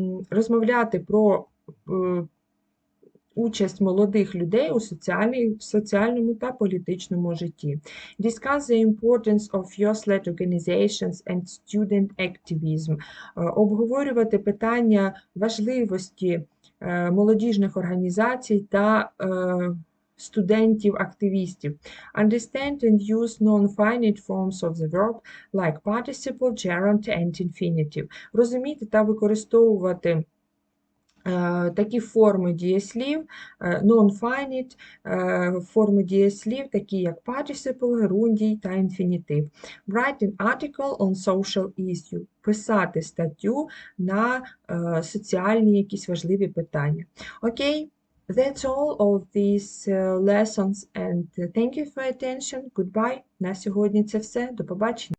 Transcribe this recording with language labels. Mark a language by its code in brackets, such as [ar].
[uk] Розмовляти про участь молодих людей у соціальному та політичному житті. [en] Discuss the importance of youth-led organizations and student activism. [uk] Обговорювати питання важливості молодіжних організацій та студентів-активістів. [en] Understand and use non-finite forms of the verb like participle, gerund and infinitive. [uk] Розуміти та використовувати такі форми дієслів, non-finite форми дієслів, такі як participle, герундій та інфінітив. [en] Write an article on social issue. [uk] Писати статтю на соціальні якісь важливі питання. [en] Окей, that's all of these lessons and thank you for attention. Goodbye. [uk] На сьогодні це все. До побачення.